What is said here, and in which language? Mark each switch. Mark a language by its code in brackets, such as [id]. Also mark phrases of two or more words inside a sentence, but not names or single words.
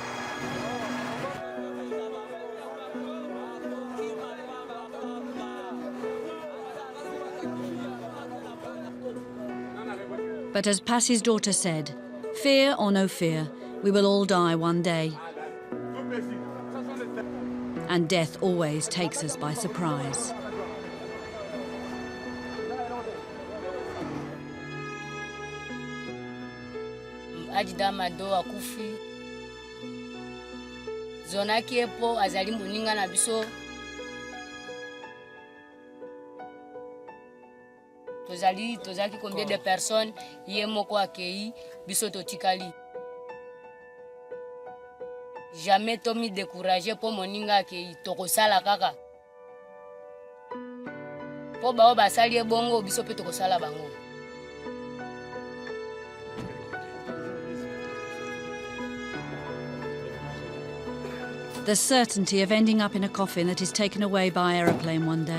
[en] But as Passie's daughter said, fear or no fear, we will all die one day. And death always takes us by surprise. [ln] Ajida mado akufi. Zonaki epo azali muninga na biso. Tozaki [fr] combien de personnes [ln] yemoko akei biso totikali. Jamais tomi découragé pour moninga akei tokosala kaka. Po bao basali ebongo biso pe tokosala bango. [en] The certainty of ending up in a coffin that is taken away by aeroplane one day.